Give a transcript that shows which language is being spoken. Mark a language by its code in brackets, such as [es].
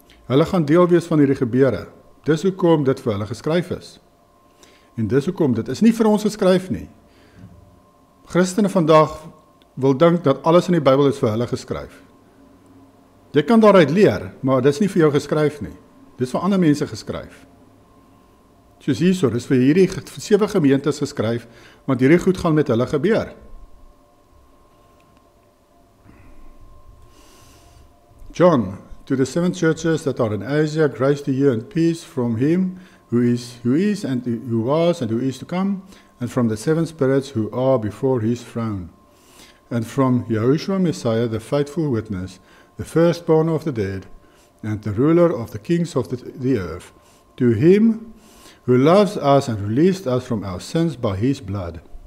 [af] Hulle gaan deel wees van hierdie gebeure. Dis hoekom dit vir hulle geskryf is. En dis hoekom dit is nie vir ons geskryf nie. Christene vandag wil dink dat alles in die Bybel is vir hulle geskryf. Jy kan daaruit leer, maar dit is nie vir jou geskryf nie. Dit is vir ander mense geskryf. Soos hierso, dis vir hierdie 7 gemeentes geskryf, want hierdie goed gaan met hulle gebeur. [en] John, to the 7 churches that are in Asia, grace to you and peace from him who is and who was and who is to come, and from the 7 spirits who are before his throne, and from Yahushua Messiah, the faithful witness, the firstborn of the dead, and the ruler of the kings of the earth, to him who loves us and released us from our sins by his blood.